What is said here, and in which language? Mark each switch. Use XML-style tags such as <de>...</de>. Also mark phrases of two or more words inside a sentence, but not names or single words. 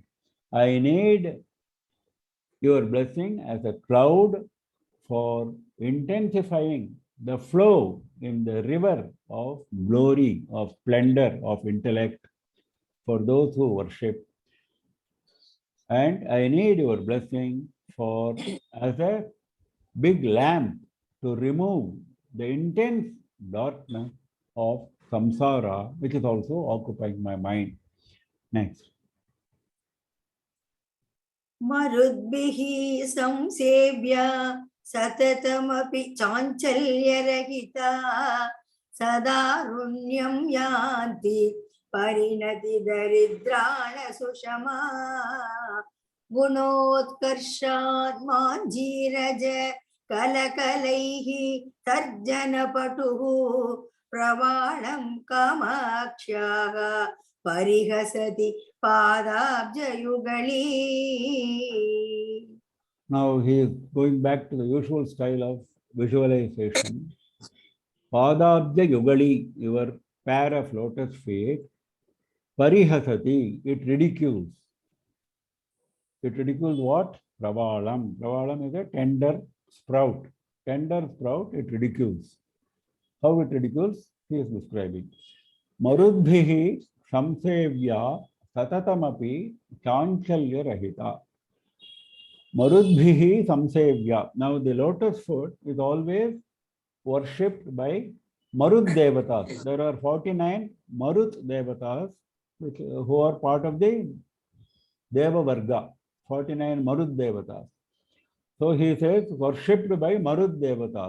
<en>I need your blessing as a cloud for intensifying the flow in the river of glory, of splendor, of intellect for those who worship. And I need your blessing for as a big lamp to remove the intense darkness of samsara, which is also occupying my mind. Next.</en> <sa>मरुद्भिः संसेव्या सततमपि चाञ्चल्यरहिता सदारुण्यं यान्ति परिणति दरिद्राण सुषमा गुणोत्कर्षात् मञ्जीरज कलकलैः तर्जनपटुः प्रवालं कामाक्षाः परिहसति पादाब्जयुगली.</sa> <en>Now he is going back to the usual style of visualization.</en> <sa>पादाब्ज युगली,</sa> <en>your pair of lotus feet, Parihasati, it ridicules. It ridicules what? Pravalam. Pravalam is a tender sprout. Tender sprout, it ridicules. How it ridicules? He is describing.</en> <sa>मरुद्भिः संसेव्या सततमपि चाञ्चल्य रहिता. मरुद्भिः संसेव्या.</sa> <en>Now the lotus foot is always worshipped by Marud Devatas. There are 49 Marut Devatas who are part of the</en> <sa>देव वर्ग.</sa> <en>49 Marud Devatas. So he says worshipped by Marud Devatas.</en>